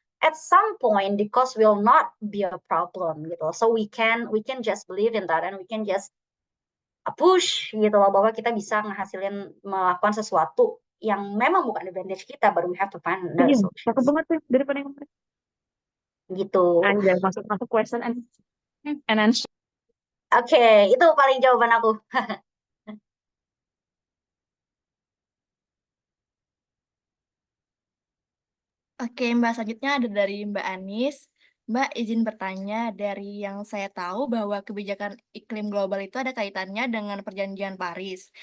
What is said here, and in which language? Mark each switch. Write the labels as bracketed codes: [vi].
[en] At some point the cost will not be a problem gitu. So we can just believe in that and we can just push gitu loh, [id] bahwa kita bisa melakukan sesuatu yang memang bukan advantage kita, baru [en] we have to find another [id] Cakep [en] solutions. [id] banget tuh daripada yang kemarin. Gitu. Anjay, masuk question and answer. Oke, itu paling jawaban aku. Oke, Mbak, selanjutnya ada dari Mbak Anis. Mbak, izin bertanya, dari yang saya tahu bahwa kebijakan iklim global itu ada kaitannya dengan Perjanjian Paris.